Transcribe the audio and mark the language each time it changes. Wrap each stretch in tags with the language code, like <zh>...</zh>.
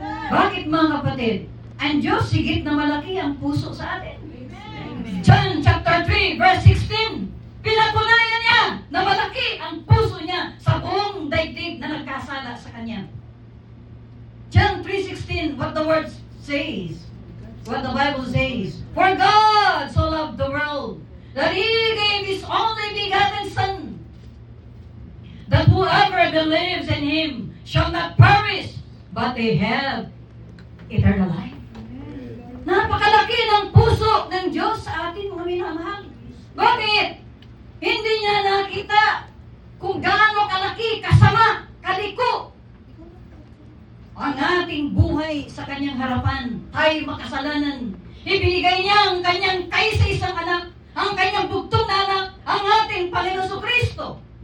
<tl>Bakit mga kapatid? Ang Diyos higit na malaki ang puso sa atin. John chapter 3 verse 16, pinatunayan niya na malaki ang puso niya sa buong daigdig na nagkasala sa kanya.</tl> <en>John 3:16, what the word says, what the Bible says, for God so loved the world that He gave His only begotten Son, that whoever believes in Him shall not perish, but they have eternal life.</en> <tl>Napakalaki ng puso ng Diyos sa atin, mga minamahal. Bakit? Hindi niya nakita kung gaano kalaki, kasama, kaliko ang ating buhay sa kanyang harapan. Tayo makasalanan. Ibinigay niya ang kanyang kaisa-isang anak, ang kanyang bugtong na anak, ang ating Panginoon Kristo.</tl>